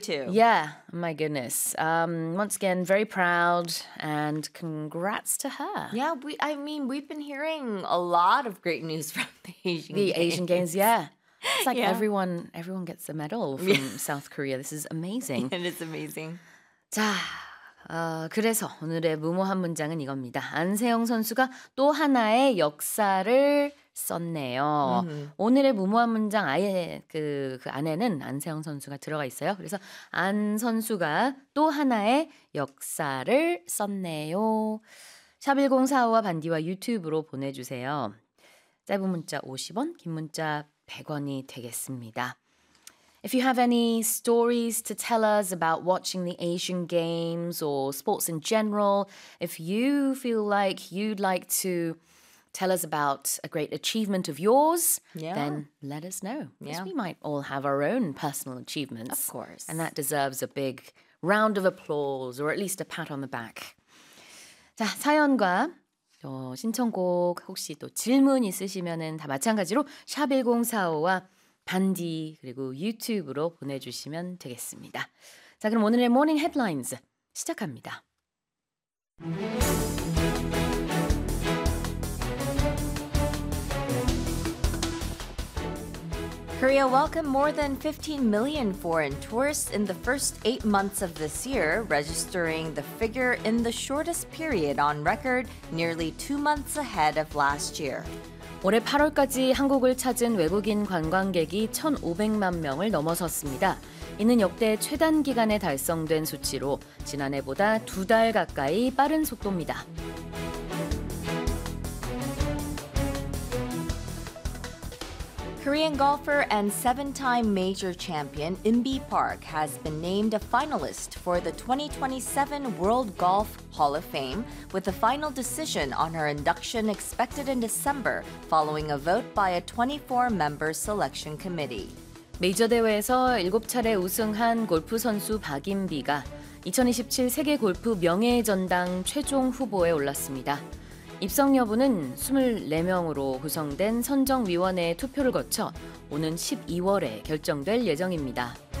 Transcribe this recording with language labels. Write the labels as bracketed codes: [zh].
[en] Yeah, my goodness. Once again, very proud, and congrats to her. Yeah, we've been hearing a lot of great news from the Asian Games. The Asian Games, yeah. It's like everyone gets a medal from South Korea. This is amazing. It is amazing. [ko] 자. 그래서 오늘의 무모한 문장은 이겁니다. 안세영 선수가 또 하나의 역사를 썼네요. Mm-hmm. 오늘의 무모한 문장 아예 그 안에는 안세영 선수가 들어가 있어요. 그래서 안 선수가 또 하나의 역사를 썼네요. 샵1045와 반디와 유튜브로 보내주세요. 짧은 문자 50원, 긴 문자 100원이 되겠습니다. [en] If you have any stories to tell us about watching the Asian Games or sports in general, if you feel like you'd like to tell us about a great achievement of yours, then let us know. Because we might all have our own personal achievements. Of course. And that deserves a big round of applause or at least a pat on the back. [ko] 자, 사연과 또 신청곡 혹시 또 질문 있으시면은 다 마찬가지로 샵1045와 반디 그리고 유튜브로 보내주시면 되겠습니다. 자, 그럼 오늘의 모닝 헤드라인즈 시작합니다. [en] 코리아 welcomed more than 15 million foreign tourists in the first 8 months of this year, registering the figure in the shortest period on record, nearly 2 months ahead of last year. [ko] 올해 8월까지 한국을 찾은 외국인 관광객이 1,500만 명을 넘어섰습니다. 이는 역대 최단 기간에 달성된 수치로 지난해보다 두 달 가까이 빠른 속도입니다. [en] Korean golfer and seven-time major champion Inbee Park has been named a finalist for the 2027 World Golf Hall of Fame, with a final decision on her induction expected in December following a vote by a 24-member selection committee. [ko] 메이저 대회에서 7차례 우승한 골프 선수 박인비가 2027 세계 골프 명예의 전당 최종 후보에 올랐습니다. 입성 여부는 24명으로 구성된 선정위원회의 투표를 거쳐 오는 12월에 결정될 예정입니다.